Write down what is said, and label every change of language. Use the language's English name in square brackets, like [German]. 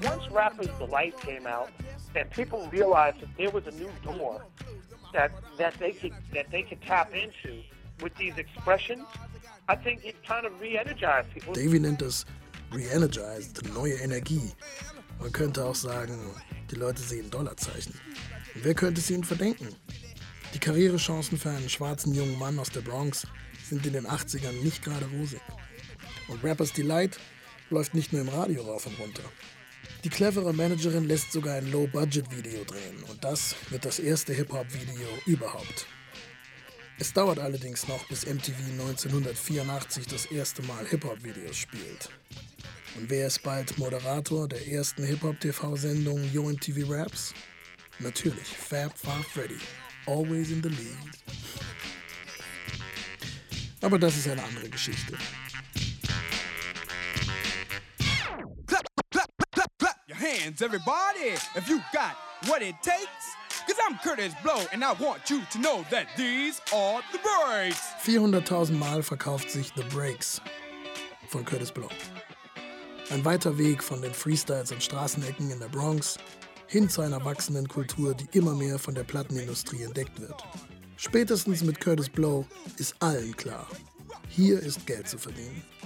[English] Once Rapper's Delight came out, and people realized that there was a new door that they could tap into with these expressions, I think it kind of re-energized people. [German] Davey nennt das re-energized, neue Energie. Man könnte auch sagen, die Leute sehen Dollarzeichen. Und wer könnte es ihnen verdenken? Die Karrierechancen für einen schwarzen jungen Mann aus der Bronx sind in den 80ern nicht gerade rosig. Und Rapper's Delight läuft nicht nur im Radio rauf und runter. Die clevere Managerin lässt sogar ein Low-Budget-Video drehen. Und das wird das erste Hip-Hop-Video überhaupt. Es dauert allerdings noch, bis MTV 1984 das erste Mal Hip-Hop-Videos spielt. Und wer ist bald Moderator der ersten Hip-Hop-TV-Sendung Yo MTV Raps? Natürlich Fab Five Freddy. [English] Always in the lead. [German] Aber das ist eine andere Geschichte. [English] Hands, everybody, if you got what it takes, 'cause I'm Curtis Blow and I want you to know that these are the breaks. [German] 400.000 Mal verkauft sich The Breaks von Curtis Blow. Ein weiter Weg von den Freestyles und Straßenecken in der Bronx hin zu einer wachsenden Kultur, die immer mehr von der Plattenindustrie entdeckt wird. Spätestens mit Curtis Blow ist allen klar, hier ist Geld zu verdienen.